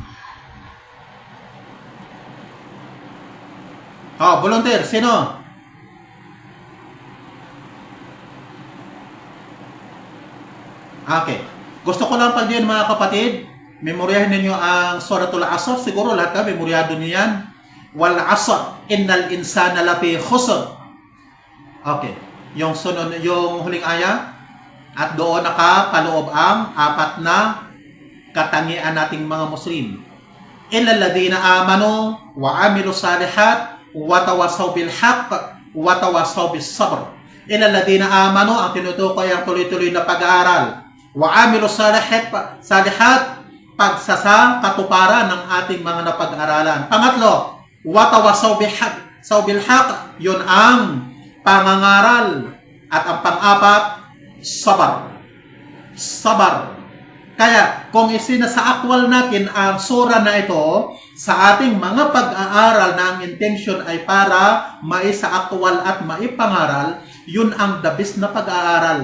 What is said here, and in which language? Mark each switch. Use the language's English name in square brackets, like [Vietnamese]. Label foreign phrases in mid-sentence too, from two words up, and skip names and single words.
[Filipino] Volunteer, sino? Okay. Gusto ko lang pag yun, mga kapatid, memoryahin ninyo ang Suratul Asr. Siguro lahat ka, memoryado niyo yan. [Arabic] والعصر إن الإنسان لفي خسر. [Filipino] Okay. Yung sunod, yung huling aya, at doon nakapaloob ang apat na katangian nating mga Muslim. [Arabic] إلا الذين آمنوا وعملوا الصالحات وتواصوا بالحق وتواصوا بالصبر. إلا الذين آمنوا, [Filipino] ang tinutukoy ang tuloy-tuloy na pag-aaral. [Arabic] وعملوا الصالحات, [Filipino] pagsasa katuparan ng ating mga napag-aralan. Pangatlo, [Arabic] وتواصوا بالحق, [Filipino] yun ang pangangaral. At ang pang-apat, sabar. Sabar. Kaya, kung isinasaakwal natin ang sura na ito, sa ating mga pag-aaral na ang intention ay para maisaakwal at maipangaral, yun ang [English] the best [Filipino] na pag-aaral.